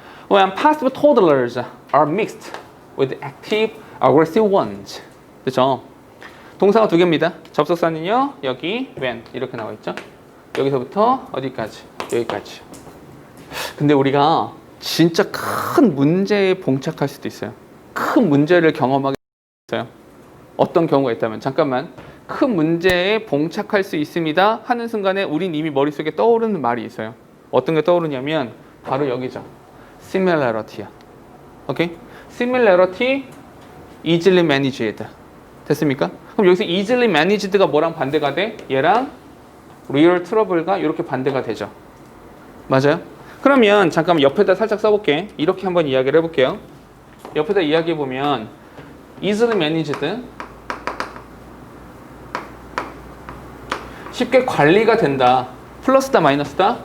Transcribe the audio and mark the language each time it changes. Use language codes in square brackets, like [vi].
[en] When possible toddlers are mixed with active, aggressive ones. [ko] 그렇죠? 동사가 두 개입니다. 접속사는요. 여기 when 이렇게 나와 있죠. 여기서부터 어디까지? 여기까지. 근데 우리가 진짜 큰 문제에 봉착할 수도 있어요. 큰 문제를 경험하게 있어요. 어떤 경우가 있다면 잠깐만 큰 문제에 봉착할 수 있습니다 하는 순간에 우린 이미 머릿속에 떠오르는 말이 있어요. 어떤 게 떠오르냐면 바로 여기죠. similarity야. 오케이? [en] similarity, easily managed. [ko] 됐습니까? 그럼 여기서 [en] easily managed [ko] 가 뭐랑 반대가 돼? 얘랑 [en] real trouble [ko] 가 이렇게 반대가 되죠. 맞아요? 그러면 잠깐만 옆에다 살짝 써볼게. 이렇게 한번 이야기를 해볼게요. 옆에다 이야기해보면 [en] easily managed [ko] 쉽게 관리가 된다. 플러스다 마이너스다?